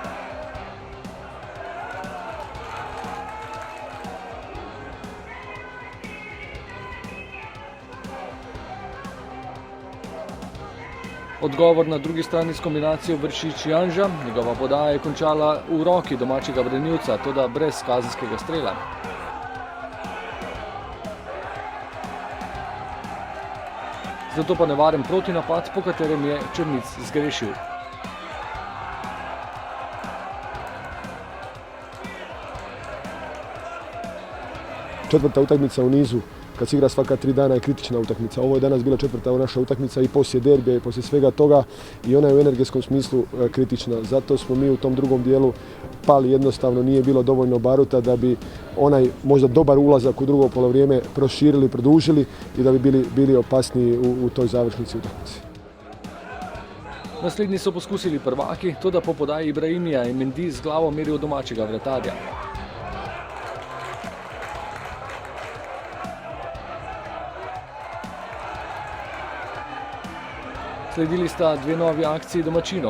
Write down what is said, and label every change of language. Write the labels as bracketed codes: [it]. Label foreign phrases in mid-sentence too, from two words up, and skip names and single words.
[sl] Odgovor na drugi strani s kombinacijo Vršič-Janža. Njegova podaja je končala v roki domačega branilca, toda brez kazenskega strela. Zato pa nevaren protinapad, po katerem je Črnic zgrešil. [hr] Četvrta utakmica u nizu, kad se igra svaka 3 dana, je kritična utakmica. Ovo je danas bila četvrta naša utakmica i poslije derbija i poslije svega toga i ona je u energetskom smislu kritična. Zato smo mi u tom drugom dijelu pali, jednostavno nije bilo dovoljno baruta da bi onaj možda dobar ulazak u drugo polovrijeme proširili, produžili i da bi bili opasniji u toj završnici utakmice. [sl] Naslednji so poskusili prvaki, toda po podaji Ibrahimija je Mendy z glavo meril domačega vratarja. Sledili sta 2 novi akciji domačinov.